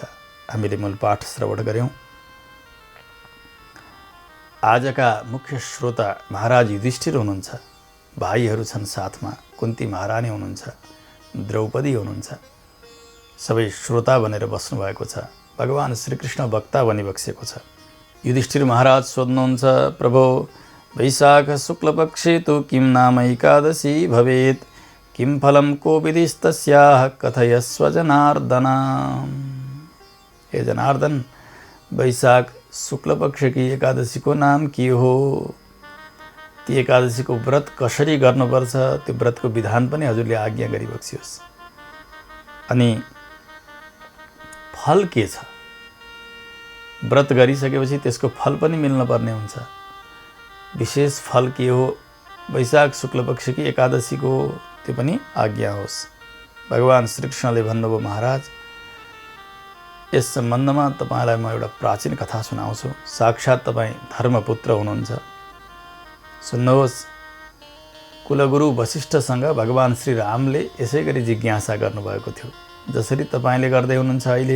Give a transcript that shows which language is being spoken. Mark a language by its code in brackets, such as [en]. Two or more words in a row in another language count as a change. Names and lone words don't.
[ne] हामीले मूल पाठ श्रवण गर्यौं। आजका मुख्य श्रोता महाराज युधिष्ठिर हुनुहुन्छ, भाइहरू छन् साथमा, कुन्ती महारानी हुनुहुन्छ, द्रौपदी हुनुहुन्छ। सबै श्रोता बनेर बस्नुभएको छ। भगवान श्रीकृष्ण वक्ता बनिबक्सेको छ। युधिष्ठिर महाराज सोध्नुहुन्छ, [sa] प्रभो वैशाख शुक्लपक्षे तु किं नाम एकादशी भवेत्, किं फलं को विधिस्तस्याः कथयस्व जनार्दन। [ne] हे जनार्दन, वैशाख शुक्लपक्ष की एकादशी को नाम के हो, ती एकादशी को व्रत कसरी गर्नुपर्छ, त्यो व्रतको विधान पनि हजुरले आज्ञा गरिबक्सियोस्। अनि फल के छ, व्रत गरिसकेपछि त्यसको फल पनि मिल्न पर्ने हुन्छ। विशेष फल के हो वैशाख शुक्लपक्ष की एकादशी को, त्यो पनि आज्ञा होस्। भगवान श्रीकृष्णले भन्नुभयो, महाराज यस सम्बन्धमा तपाईलाई म एउटा प्राचीन कथा सुनाउँछु। साक्षात् तपाईँ धर्मपुत्र हुनुहुन्छ, सुन्नुहोस्। कुलगुरु वशिष्ठसँग भगवान श्री रामले यसै गरी जिज्ञासा गर्नुभएको थियो, जसरी तपाईले गर्दै हुनुहुन्छ अहिले।